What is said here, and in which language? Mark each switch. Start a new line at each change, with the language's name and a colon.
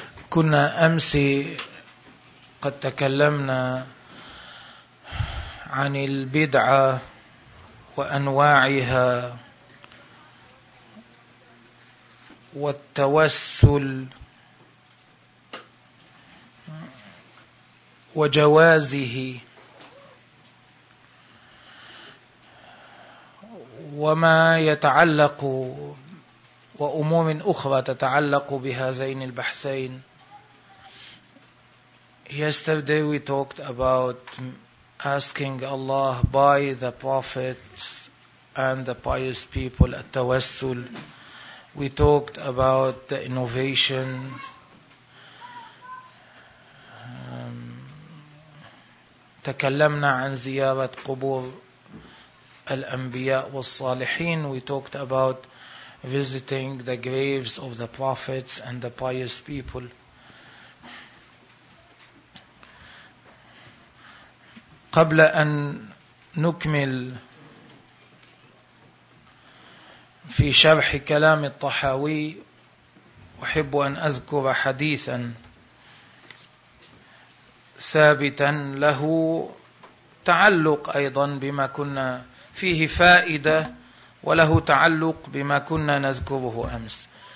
Arabic: كنا أمس قد تكلمنا عن البدعة وأنواعها والتوسل وجوازه، وما يتعلق وأمور أخرى تتعلق بهذين البحثين.
English: Yesterday we talked about asking Allah by the prophets and the pious people at التوسل. We talked about the innovation.
Arabic: تكلمنا عن زيارة قبور الأنبياء والصالحين.
English: We talked about visiting the graves of the prophets and the pious people.
Arabic: قبل أن نكمل في شرح كلام الطحاوي، أحب أن أذكر حديثا ثابتا له تعلق أيضا بما كنا فيه فائدة، وله تعلق بما كنا نذكره أمس.